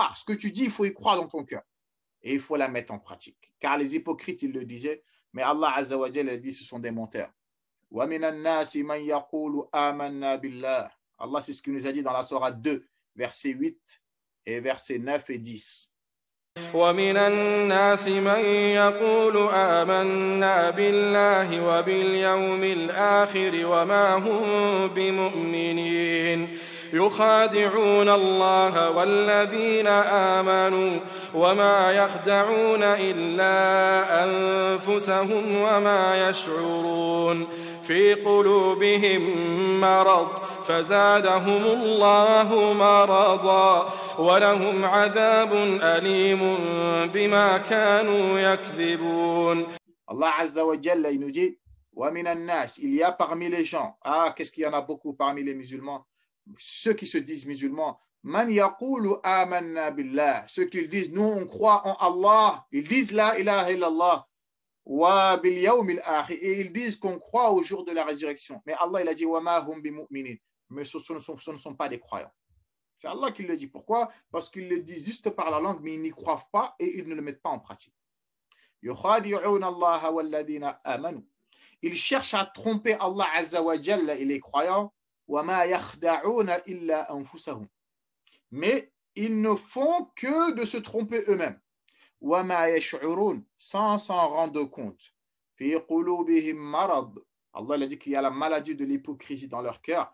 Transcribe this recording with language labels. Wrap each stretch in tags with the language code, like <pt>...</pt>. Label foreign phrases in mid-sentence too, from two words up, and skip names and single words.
<fr>Ce que tu dis, il faut y croire dans ton cœur. Et il faut la mettre en pratique. Car les hypocrites, ils le disaient, mais Allah</fr> <ar>عز وجل</ar> <fr>dit, ce sont des menteurs. Allah, c'est ce qu'il nous a dit dans la sourate 2, versets 8 et versets 9 et 10.</fr> <ar>ومن الناس من يقول آمنا بالله وباليوم الآخر وما هم بمؤمنين يخادعون الله والذين آمنوا وما يخدعون إلا أنفسهم وما يشعرون في قلوبهم مرض فزادهم الله مرضا ولهم عذاب أليم بما كانوا يكذبون. الله عز وجل,</ar> <fr>il nous dit</fr> <ar>وَمِنَ النَّاسِ,</ar> <fr>il y a parmi les gens, qu'est-ce qu'il y en a beaucoup parmi les musulmans, ceux qui se disent musulmans,</fr> <ar>من يقول آمنا بالله,</ar> <fr>ceux qui disent nous on croit en Allah, ils disent</fr> <ar>لا إله إلا الله وباليوم الآخر,</ar> <fr>et ils disent qu'on croit au jour de la résurrection. Mais Allah il a dit</fr> <ar>وما هم بمؤمنين,</ar> <fr>mais ce ne sont pas des croyants. C'est Allah qui le dit. Pourquoi? Parce qu'ils le disent juste par la langue, mais ils n'y croient pas et ils ne le mettent pas en pratique.</fr> <ar>يخادعون الله والذين آمنوا,</ar> <fr>ils cherchent à tromper Allah</fr> <ar>عز وجل</ar> <fr>et les croyants. Mais ils ne font que de se tromper eux-mêmes. Sans s'en rendre compte. Allah a dit qu'il y a la maladie de l'hypocrisie dans leur cœur.</fr>